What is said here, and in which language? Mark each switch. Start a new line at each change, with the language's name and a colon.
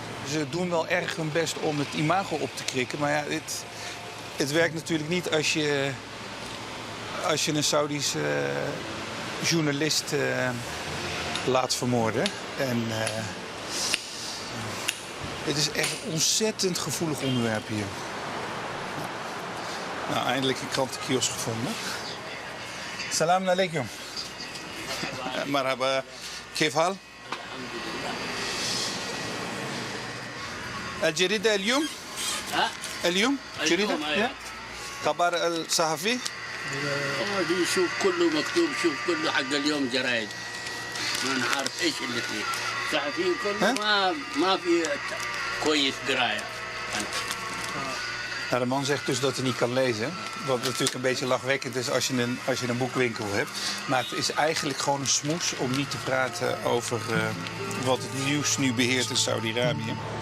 Dutch: Ze doen wel erg hun best om het imago op te krikken, maar ja, het werkt natuurlijk niet als je een Saudische journalist laat vermoorden. En het is echt een ontzettend gevoelig onderwerp hier. Nou, eindelijk een krantenkiosk gevonden.
Arabic: Salam alaikum. Marhaba. كيف حال؟ الجريدة اليوم؟ اليوم؟ جريدة؟ خبر الصحفي؟ دي شوف كله مكتوب، شوف كله حق اليوم جرايد. ما نعرف ايش اللي فيه. صحفيين كله ما في كويس قرايه.
Dutch: Nou, de man zegt dus dat hij niet kan lezen. Wat natuurlijk een beetje lachwekkend is als je een boekwinkel hebt. Maar het is eigenlijk gewoon een smoes om niet te praten over wat het nieuws nu beheert in Saudi-Arabië.